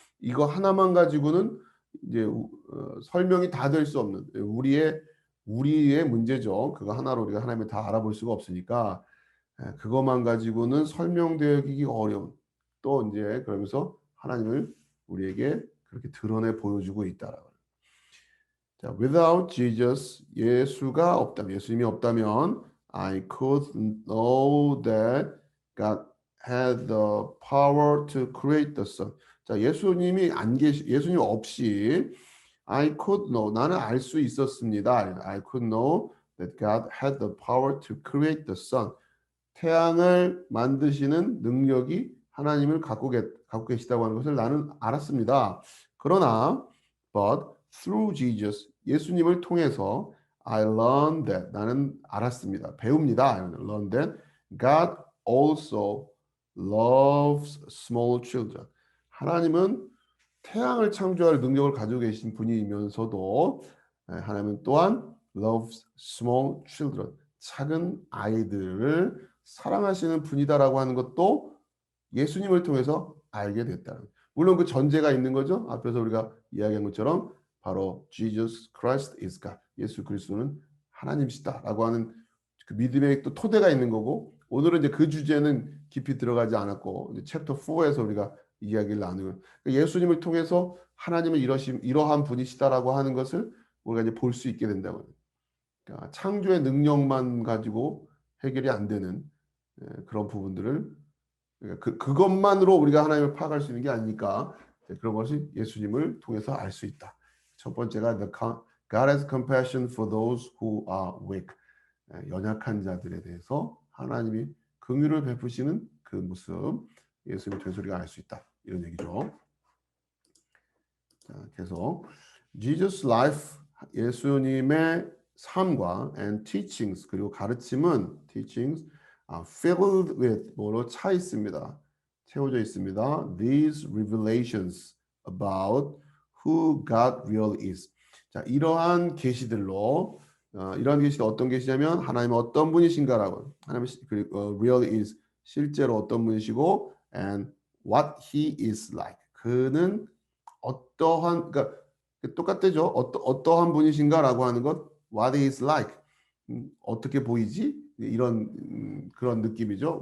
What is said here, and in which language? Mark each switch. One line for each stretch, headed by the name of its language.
Korean: 이거 하나만 가지고는 이제 설명이 다 될 수 없는 우리의 문제죠. 그거 하나로 우리가 하나님을 다 알아볼 수가 없으니까 그것만 가지고는 설명되기 어려운 또 이제 그러면서 하나님을 우리에게 그렇게 드러내 보여주고 있다라고.
English: 자, without Jesus,
Korean: 예수가 없다면, 예수님이 없다면,
English: I could know that God had the power to create the sun.
Korean: 자, 예수님 없이
English: I could know,
Korean: 나는 알 수 있었습니다.
English: I could know that God had the power to create the sun.
Korean: 태양을 만드시는 능력이 하나님을 갖고 계시다고 하는 것을 나는 알았습니다. 그러나,
English: but through Jesus,
Korean: 예수님을 통해서
English: I learned that,
Korean: 나는 알았습니다. 배웁니다.
English: learned that God also loves small children.
Korean: 하나님은 태양을 창조할 능력을 가지고 계신 분이면서도 하나님은 또한
English: loves small children,
Korean: 작은 아이들을 사랑하시는 분이다라고 하는 것도 예수님을 통해서 알게 됐다. 물론 그 전제가 있는 거죠. 앞에서 우리가 이야기한 것처럼 바로
English: Jesus Christ is God.
Korean: 예수 그리스도는 하나님이시다라고 하는 그 믿음의 또 토대가 있는 거고 오늘은 이제 그 주제는 깊이 들어가지 않았고 이제 챕터 4에서 우리가 이야기를 나누는 예수님을 통해서 하나님은 이러한 분이시다라고 하는 것을 우리가 이제 볼 수 있게 된다고. 그러니까 창조의 능력만 가지고 해결이 안 되는 그런 부분들을 그러니까 그것만으로 우리가 하나님을 파악할 수 있는 게 아니니까 그런 것이 예수님을 통해서 알 수 있다. 첫 번째가
English: God has compassion for those who are weak.
Korean: 연약한 자들에 대해서 하나님이 긍휼을 베푸시는 그 모습 예수님을 통해서 우리가 알 수 있다. 이런 얘기죠. 자, 계속
English: Jesus' life
Korean: 예수님의 삶과
English: and teachings
Korean: 그리고 가르침은
English: teachings are filled with
Korean: 뭐로 차 있습니다. 채워져 있습니다.
English: These revelations about who God really is.
Korean: 자, 이러한 계시들로 이러한 계시들 어떤 계시냐면 하나님은 어떤 분이신가라고 하나님 그리고
English: really is
Korean: 실제로 어떤 분이시고
English: and what he is like
Korean: 그는 어떠한 그러니까 똑같대죠. 어떠한 분이신가라고 하는 것
English: what he is like
Korean: 어떻게 보이지 이런 그런 느낌이죠.